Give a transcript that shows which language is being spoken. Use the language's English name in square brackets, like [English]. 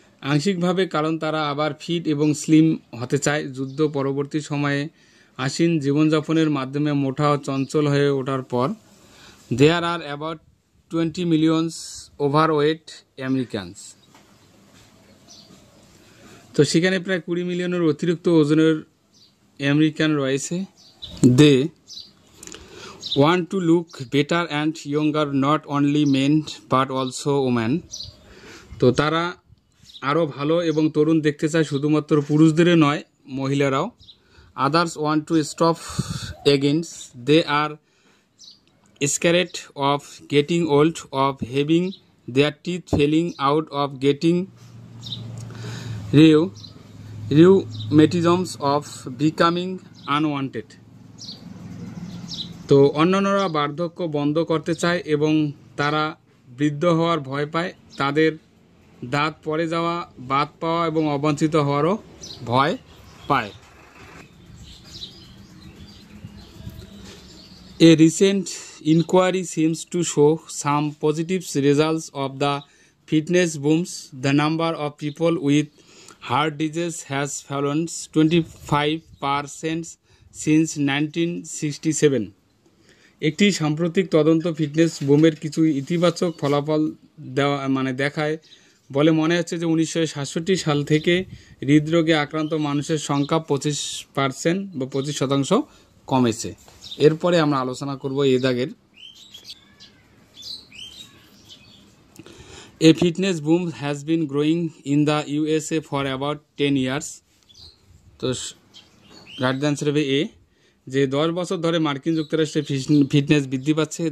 [Bangla] আংশিকভাবে কারণ তারা আবার ফিট এবং স্লিম হতে চায় যুদ্ধ পরবর্তী সময়ে আসীন জীবনযাপনের মাধ্যমে মোটা ও চঞ্চল হয়ে ওঠার পর। [English] There are about 20 million overweight Americans. [Bangla] তো সেখানে প্রায় 20 মিলিয়নের অতিরিক্ত ওজনের আমেরিকান রয়েছে। [English] They want to look better and younger, not only men but also women. [Bangla] তো তারা আরও ভালো এবং তরুণ দেখতে চায়, শুধুমাত্র পুরুষদের নয়, মহিলারাও। [English] Others want to stop against. They are scared of getting old, of having their teeth falling out, of getting rheumatisms, of becoming unwanted. [Bangla] তো অন্যান্যরা বার্ধক্য বন্ধ করতে চায় এবং তারা বৃদ্ধ হওয়ার ভয় পায়, তাদের দাঁত পড়ে যাওয়া, বাদ পাওয়া এবং অবাঞ্ছিত হওয়ারও ভয় পায়। [English] A recent inquiry seems to show some positive results of the fitness booms. The number of people with heart disease has fallen 25% since 1967. [Bangla] একটি সাম্প্রতিক তদন্ত ফিটনেস বুমের কিছু ইতিবাচক ফলাফল দেখায় বলে মনে হচ্ছে যে 1967 সাল থেকে হৃদরোগে আক্রান্ত মানুষের সংখ্যা 25% বা 25% কমেছে। এরপরে আমরা আলোচনা করব এ দাগের। [English] A fitness boom has been growing in the USA for about 10 years. [Bangla] তো রাইট আনসার হবে এ, যে 10 বছর ধরে মার্কিন যুক্তরাষ্ট্রে ফিটনেস বৃদ্ধি পাচ্ছে।